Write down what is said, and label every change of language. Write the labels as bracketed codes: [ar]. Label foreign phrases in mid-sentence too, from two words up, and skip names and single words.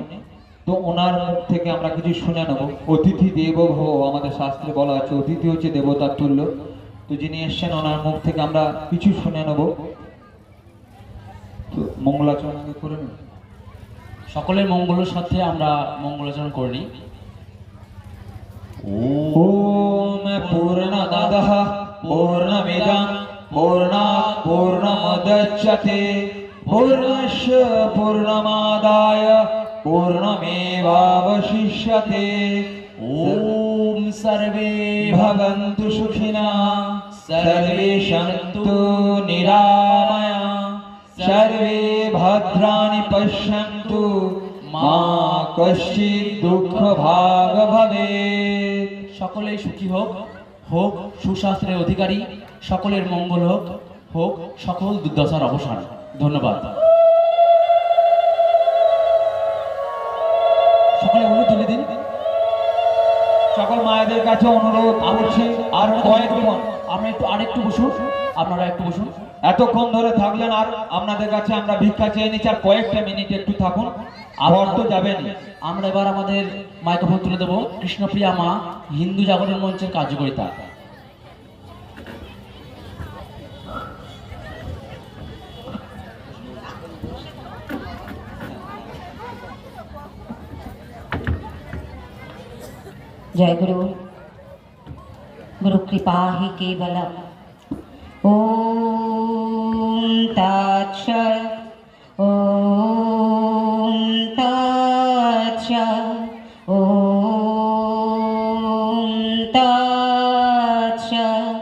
[bn] তো ওনার মুখ থেকে আমরা কিছু শুনে নেব। [sa] অতিথি দেবো ভব, [bn] আমাদের শাস্ত্রে বলা আছে অতিথি হচ্ছে দেবতার তুল্য। তো যিনি এসছেন ওনার মুখ থেকে আমরা কিছু শুনে নেব। তো মঙ্গলাচরণ আগে করে নেব। সকলের মঙ্গলের সাথে আমরা মঙ্গলাচরণ করে নিই। [sa] ओम पूर्णमदः पूर्णमिदं पूर्णात् पूर्णमुदच्यते पूर्णस्य पूर्णमादाय पूर्णमेवावशिष्यते। ओम सर्वे भवन्तु सुखिनः सर्वे सन्तु निरामया सर्वे भद्राणि पश्यन्तु মা কশ্চিৎ দুঃখ ভাগ ভবে। [bn] সকলেই সুখী হোক, হোক সুশাস্ত্রের অধিকারী, সকলের মঙ্গল হোক, হোক সকল দুর্দশার অবসান। ধন্যবাদ। সকলে অনুরোধ তুলে দিন। সকল মায়েদের কাছে অনুরোধ করছি আর কয়েকক্ষণ আমরা আরেকটু বসুন, আপনারা একটু বসুন। এতক্ষণ ধরে থাকলেন আর আপনাদের কাছে আমরা ভিক্ষা চেয়ে নিচ্ছি, আর কয়েকটা মিনিট একটু থাকুন। আবার তো যাবেন। আমরা এবার আমাদের মাইক্রোফোন তুলে দেবো কৃষ্ণপ্রিয়া মা, হিন্দু জাগরণ মঞ্চের কার্যকরিতা। [sa] जय गुरु। गुरु कृपा ही केवलम। ओम तत्सत्। ओम तत्सत्। ओम तत्सत्।